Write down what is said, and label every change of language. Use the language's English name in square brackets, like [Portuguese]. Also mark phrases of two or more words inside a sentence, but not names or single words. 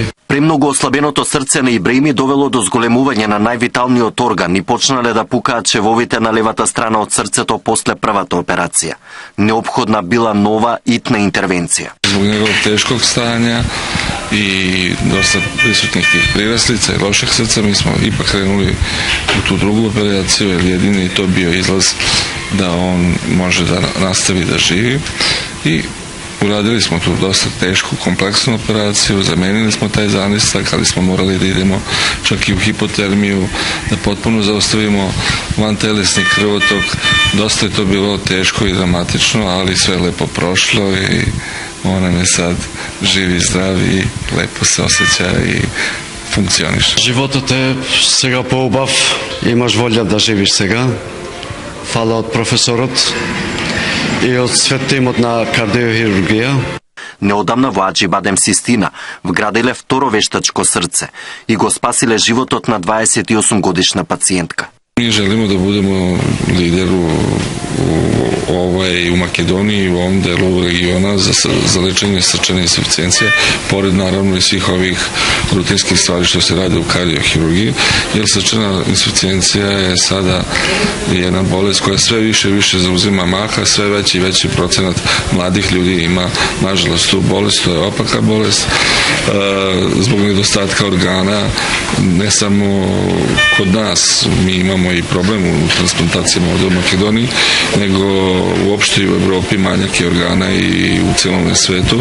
[Macedonian] Премногу ослабеното срце на Ибраими довело до зголемување на највиталниот орган и почнале да пукаат чевовите на левата страна од срцето после првата операција. Неопходна била нова итна интервенција. [Serbian] Због неговog тешкog стања и доста присутних тих прираслица и лоших срца, ми смо ипак кренули у ту другу операцију, jer jedini to bio izlaz da on može da nastavi da živi. I uradili smo tu dosta tešku, kompleksnu operaciju, zamenili smo taj zanistak, ali smo morali da idemo čak i u hipotermiju, da potpuno zaustavimo vantelesni krvotok. Dosta je to bilo teško i dramatično, ali sve je lepo prošlo i on nam je sad živ i zdrav i lepo se osjeća i funkcioniše. [Macedonian] Животот е сега поубав, имаш волја да живиш сега. Фала од професорот и од свет тимот на кардиохирургија. Неодамна во Аџи Бадем Систина вградиле второ вештачко срце и го спасиле животот на 28 годишна пациентка. [Serbian] Mi želimo da budemo lider u Makedoniji i u ovom delu regiona za lečenje srčane insuficijencije, pored naravno i svih ovih rutinskih stvari što se rade u kardiohirurgiji, jer srčana insuficijencija je sada jedna bolest koja sve više i više zauzima maha, sve veći i veći procenat mladih ljudi ima nažalost tu bolest, to je opaka bolest, zbog nedostatka organa, ne samo kod nas, mi imamo i problem u transplantacijama ovde u Makedoniji, nego uopšte i u Evropi manjak je organa i u celom svetu.